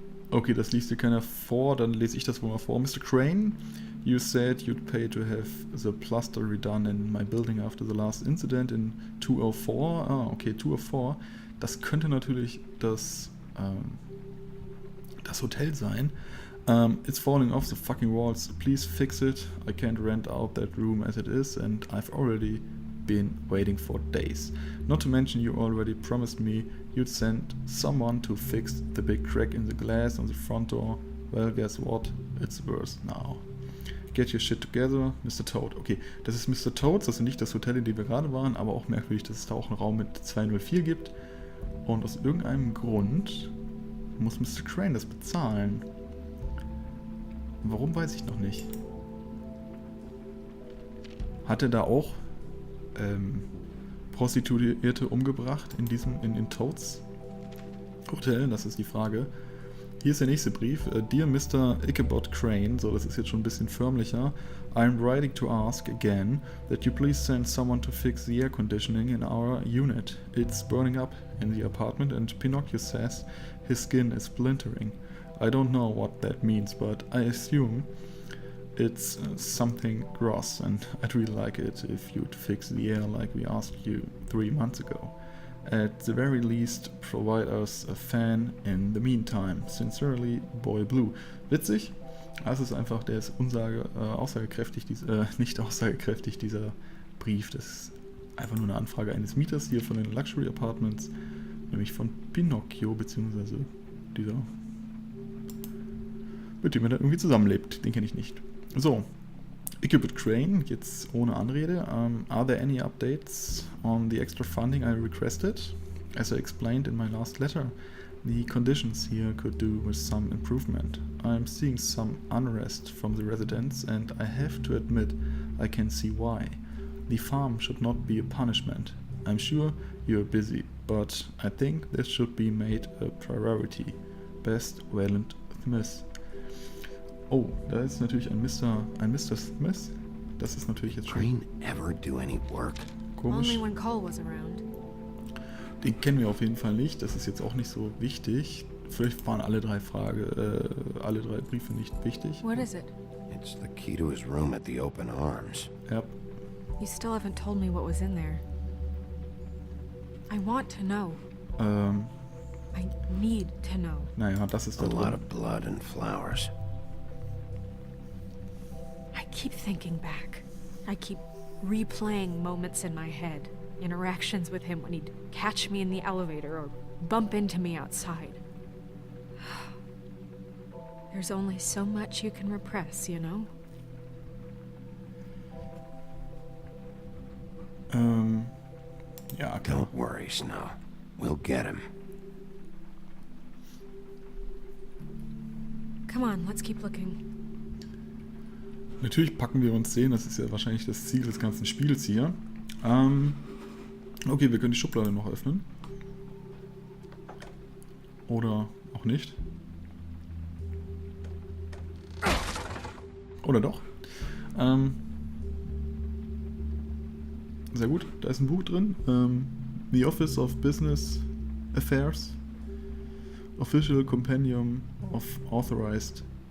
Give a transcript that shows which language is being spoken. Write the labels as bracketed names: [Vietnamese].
[German] Okay, das liest dir keiner vor, dann lese ich das wohl mal vor. [English] Mr. Crane, you said you'd pay to have the plaster redone in my building after the last incident in 204. [German] Ah, okay, 204. Das könnte natürlich das Hotel sein. [English] It's falling off the fucking walls. Please fix it. I can't rent out that room as it is, and I've already been waiting for days. Not to mention you already promised me you'd send someone to fix the big crack in the glass on the front door. Well, guess what? It's worse now. Get your shit together, Mr. [German] Toad. Okay, das ist Mr. Toads, das ist nicht das Hotel, in dem wir gerade waren, aber auch merkwürdig, dass es da auch einen Raum mit 204 gibt. Und aus irgendeinem Grund muss Mr. Crane das bezahlen. Warum, weiß ich noch nicht. Hat er da auch Prostituierte umgebracht in Toads Hotel? Das ist die Frage. Hier ist der nächste Brief. [English] Dear Mr. [German] Ichabod Crane, so das ist jetzt schon ein bisschen förmlicher. [English] I'm writing to ask again that you please send someone to fix the air conditioning in our unit. It's burning up in the apartment and Pinocchio says his skin is splintering. I don't know what that means, but I assume it's something gross and I'd really like it if you'd fix the air like we asked you 3 months ago. At the very least, provide us a fan in the meantime. Sincerely, Boy Blue. [German] Witzig, es ist einfach, der ist aussagekräftig, nicht aussagekräftig, dieser Brief. Das ist einfach nur eine Anfrage eines Mieters hier von den Luxury Apartments, nämlich von Pinocchio, beziehungsweise dieser, mit dem er da irgendwie zusammenlebt. Den kenne ich nicht. So, Ichabod Crane, jetzt ohne Anrede. [English] Are there any updates on the extra funding I requested? As I explained in my last letter, The conditions here could do with some improvement. I'm seeing some unrest from the residents, and I have to admit I can see why. The farm should not be a punishment. I'm sure you're busy, but I think this should be made a priority. Best, Wayland Smith. [German] Oh, da ist natürlich ein Mr. Smith. Das ist natürlich jetzt schon [English] Crane ever do any work? [German] komisch. [English] Only when Cole was around. [German] Den kennen wir auf jeden Fall nicht. Das ist jetzt auch nicht so wichtig. Vielleicht waren alle drei Briefe nicht wichtig. [English] What is it? It's the key to his room at the Open Arms. [German] Ja, [English] You still haven't told me what was in there. I want to know. I need to know. [German] naja, das ist [English] A [German] da [English] lot [German] drin. [English] of blood and flowers. I keep thinking back. I keep replaying moments in my head. Interactions with him when he'd catch me in the elevator or bump into me outside. There's only so much you can repress, you know? [German] Ja, klar. [English] Don't worry, Snow. We'll get him. Come on, let's keep looking. [German] Natürlich packen wir uns den, das ist ja wahrscheinlich das Ziel des ganzen Spiels hier. Okay, wir können die Schublade noch öffnen. Oder auch nicht. Oder doch. Sehr gut, da ist ein Buch drin. [English] The Office of Business Affairs. Official Compendium of Authorized.